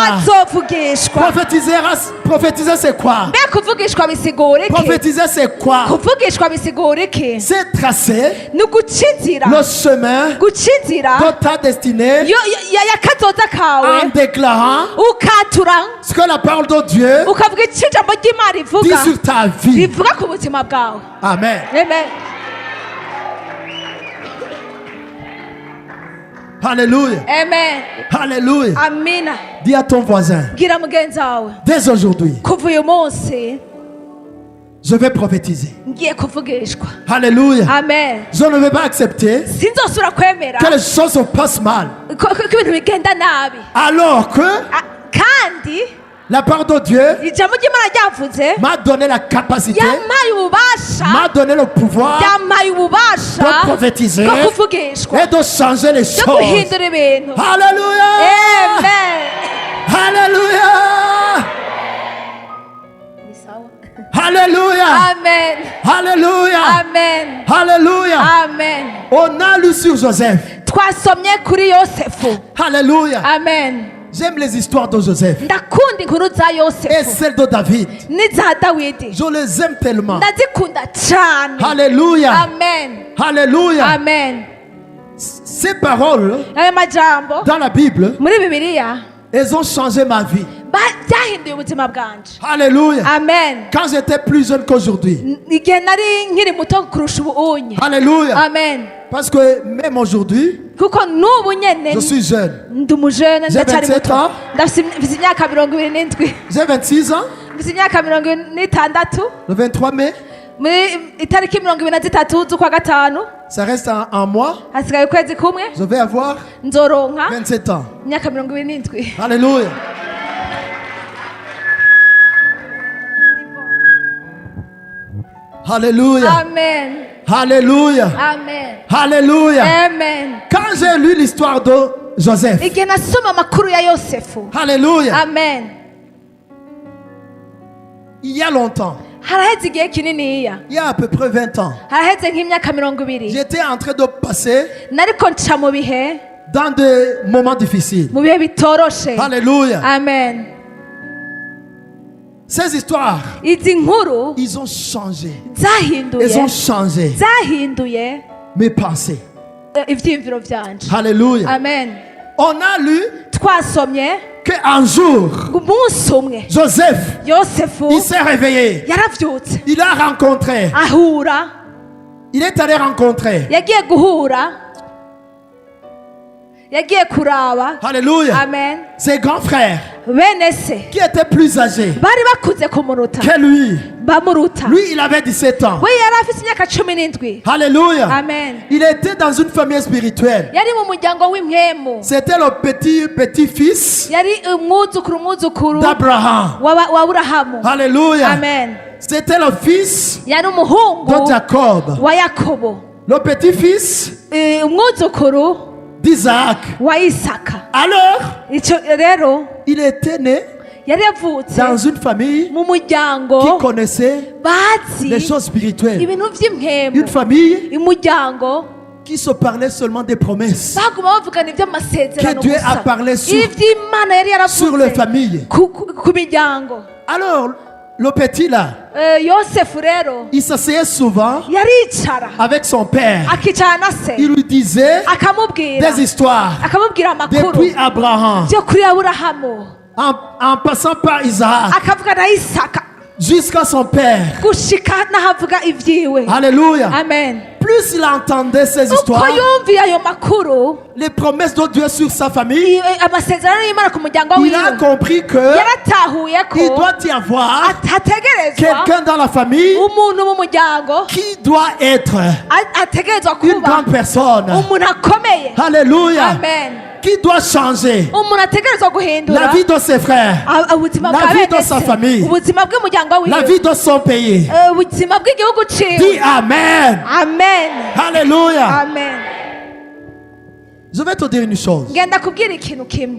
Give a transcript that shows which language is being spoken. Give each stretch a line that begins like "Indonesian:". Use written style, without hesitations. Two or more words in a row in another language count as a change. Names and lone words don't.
Rundi: azovugishwa.
French: Prophétiser c'est quoi?
Rundi: mbe kuvugishwa bisigura iki?
French: Prophétiser c'est quoi?
Rundi: kuvugishwa bisigura iki?
French: C'est tracer
Rundi: ni uguca inzira,
French: le chemin
Rundi: guca inzira
French: de ta destinée
Rundi: ya kazoza kawe,
French: en déclarant
Rundi: ukatura
French: ce que la parole de Dieu
Rundi: ukavuga icyo ijambo ry'imana
French: dit
Rundi: rivuga
French: sur ta vie.
Rundi: rivuga ku buzima bwawe. Amen. Amen. Alléluia. Amen. Alléluia. Amina.
French: Dis à ton voisin,
Rundi: bwira mugenzi wawe
French: dès aujourd'hui,
Rundi: kuva uyu munsi
French: je vais prophétiser.
Rundi: ngiye kuvugishwa. Alléluia. Amen.
French: Je ne vais pas accepter
Rundi: sinzosubira kwemera
French: que les choses se passent mal.
Rundi: ko ibintu bigenda nabi.
French: Alors que
Rundi: kandi
French: la parole de Dieu
Rundi: ijambo ry'imana ryavuze
French: m'a donné la capacité,
Rundi: yampaye ububasha,
French: m'a donné le pouvoir
Rundi: yampaye ububasha
French: de prophétiser
Rundi: bwo kuvugishwa
French: et de changer les
Rundi: no
French: choses.
Rundi: guhindura ibintu. Alléluia. Amen. Alléluia.
Swahili: Ni sawa.
Rundi: Alléluia. Amen. Alléluia. Amen. Alléluia. Amen.
French: On a lu sur Joseph.
Rundi: twasomye kuri yosefu. Alléluia. Amen.
French: J'aime les histoires de Joseph
Rundi: ndakunda inkuru za
French: et
Rundi: yosefu
French: celles de David.
Rundi: n'iza dawidi,
French: Je les aime tellement.
Rundi: ndazikunda cyane. Alléluia. Amen. Alléluia. Amen.
French: Ces paroles
Rundi: ayo majambo
French: dans la Bible,
Rundi: muri bibiliya
French: elles ont changé ma vie.
Rundi: byahinduye ubuzima bwanje. Alléluia. Amen.
French: Quand j'étais plus jeune qu'aujourd'hui.
Rundi: igihe nari nkiri muto kurusha ubu unye. Alléluia. Amen.
French: Parce que même aujourd'hui,
Rundi: kuko n'ubu nyene
French: je suis jeune.
Rundi: ndi umujene
French: J'ai
Rundi: ndacyari 27 muto.
French: ans.
Rundi: mfise imyaka 27.
French: J'ai 26 ans.
Rundi: mfise imyaka 26.
French: Le 23 mai,
Rundi: muri itariki 23 z'ukwa gatanu
French: ça reste un mois.
Rundi: hasigaye ukwezi kumwe
French: Je vais avoir
Rundi: nzoronka
French: 27 ans.
Rundi: imyaka 27. Alléluia. Alléluia. Amen. Alléluia. Amen. Alléluia. Amen.
French: Quand j'ai lu l'histoire de Joseph.
Rundi: igihe nasoma amakuru ya yosefu. Alléluia. Amen.
French: Il y a longtemps.
Rundi: haraheze igihe kininiya,
French: Il y a à peu près 20 ans.
Rundi: haraheze nk'imyaka 20.
French: J'étais en train de passer
Rundi: nariko nca mu bihe
French: dans des moments difficiles.
Rundi: mu bihe bitoroshe. Alléluia. Amen.
French: Ces histoires,
Rundi: izi nkuru
French: ils ont changé.
Rundi: zahinduye
French: Ils ont changé
Rundi: zahinduye
French: mes pensées.
Rundi: ivyiyumviro vyanje. Alléluia. Amen.
French: On a lu
Rundi: twasomye
French: qu'un jour,
Rundi: umunsi umwe Joseph, yosefu
French: il s'est réveillé.
Rundi: yaravyutse
French: Il a rencontré.
Rundi: ahura,
French: Il est allé rencontrer.
Rundi: yagiye guhura, yagiye kuraba. Alléluia. Amen.
French: Ses grands frères
Rundi: bene se
French: qui étaient plus âgés
Rundi: bari bakuze kumuruta
French: que lui.
Rundi: bamuruta.
French: Lui, il avait 17 ans.
Rundi: we yari afise imyaka 17. Alléluia. Amen.
French: Il était dans une famille spirituelle.
Rundi: yari mu muryango w'impwemu,
French: C'était le petit-fils
Rundi: yari umwuzukuru
French: d'Abraham.
Rundi: wa Aburahamu. Alléluia. Amen.
French: C'était le fils
Rundi: yari
French: de
Rundi: umuhungu Jacob. wa Yakobo,
French: Le petit-fils
Rundi: umwuzukuru
French: d'Isaac.
Rundi: wa Isaka.
French: Alors,
Rundi: Ico rero
French: il était né
Rundi: yari yavutse
French: dans une famille
Rundi: mu muryango
French: qui connaissait
Rundi: bazi
French: les choses spirituelles.
Rundi: ibintu vy'impwemu,
French: Une famille
Rundi: umuryango
French: qui se parlait seulement des promesses
Rundi: baguma bavugana
French: que
Rundi: ivy'amasezerano
French: Dieu a
Rundi: gusa,
French: parlé sur
Rundi: ivy'Imana yari
French: les
Rundi: yaravuze
French: familles.
Rundi: ku miryango.
French: Alors, le petit là,
Rundi: yosefu rero
French: il s'asseyait souvent
Rundi: yaricara
French: avec son père.
Rundi: akicara na se
French: Il lui disait
Rundi: akamubwira
French: des histoires
Rundi: akamubwira amakuru
French: depuis Abraham,
Rundi: byo kuri Aburahamu,
French: en passant par Isaac,
Rundi: akavuga na Isaka
French: jusqu'à son père.
Rundi: gushika n'ahavuga ivyiwe. Alléluia. Amen.
French: Plus il entendait ces
Rundi: uko
French: histoires,
Rundi: yumviye ayo makuru,
French: les promesses de Dieu sur sa famille,
Rundi: amasezerano y'Imana ku muryango
French: il a
Rundi: wiwe,
French: compris que
Rundi: yaratahuye
French: il
Rundi: ko
French: doit y avoir
Rundi: hategerezwa
French: quelqu'un dans la famille
Rundi: umuntu mu muryango
French: qui doit être
Rundi: ategerezwa
French: une
Rundi: kuba
French: grande personne.
Rundi: umuntu akomeye. Alléluia. Amen.
French: Qui doit changer
Rundi: umuntu ategerezwa guhindura
French: la vie de ses frères,
Rundi: ubuzima
French: la
Rundi: bwa
French: vie
Rundi: bene
French: de sa
Rundi: se,
French: famille,
Rundi: ubuzima bw'umuryango
French: la
Rundi: wiwe,
French: vie de son pays.
Rundi: ubuzima bw'igihugu ciwe.
French: Dis Amen.
Rundi: Amen. Alléluia. Amen.
French: Je vais te dire une chose.
Rundi: ngenda kubwira ikintu kimwe.